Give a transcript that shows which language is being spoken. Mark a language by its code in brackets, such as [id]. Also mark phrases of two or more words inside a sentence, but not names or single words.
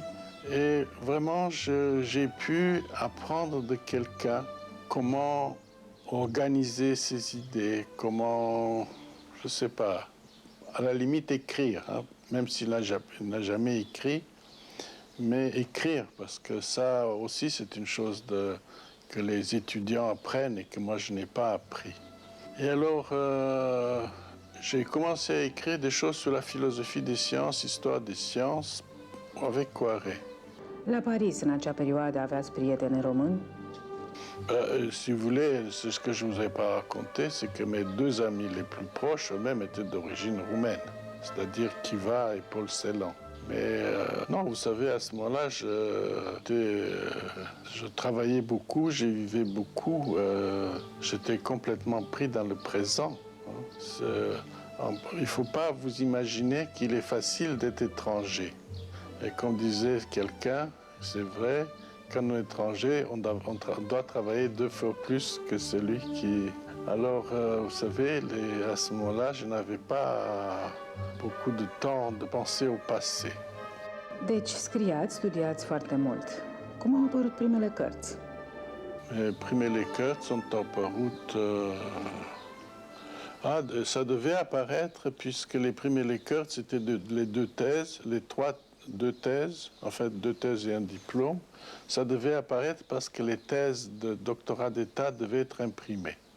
[fr] Et vraiment, j'ai pu apprendre de quelqu'un comment organiser ses idées, comment, je ne sais pas, à la limite écrire, hein, même s'il n'a jamais écrit, mais écrire, parce que ça aussi c'est une chose que les étudiants apprennent et que moi je n'ai pas appris. Et alors, j'ai commencé à écrire des choses sur la philosophie des sciences, histoire des sciences, avec Koiré. [ro] La Paris, în acea perioadă, aveați prieteni români? [fr] Si vous voulez, c'est ce que je ne vous ai pas raconté, c'est que mes deux amis les plus proches eux-mêmes étaient d'origine roumaine, c'est-à-dire Kiva et Paul Celan. Mais non, vous savez, à ce moment-là, je travaillais beaucoup, je vivais beaucoup, j'étais complètement pris dans le présent. Il ne faut pas vous imaginer qu'il est facile d'être étranger. Et comme disait quelqu'un, c'est vrai, quand on est étranger, on doit travailler 2 fois plus que celui qui... Alors, vous savez, à ce moment-là, je n'avais pas beaucoup de temps de penser au passé. [ro] Deci scriați, studiați foarte mult. Cum au apărut primele cărți? Primele cărți sont apărut... [fr] ça devait apparaître puisque les premières cărți c'était les 2 thèses, les 2 thèses, en fait 2 thèses et un diplôme. Ça devait apparaître parce que les thèses de doctorat d'État devaient être imprimées.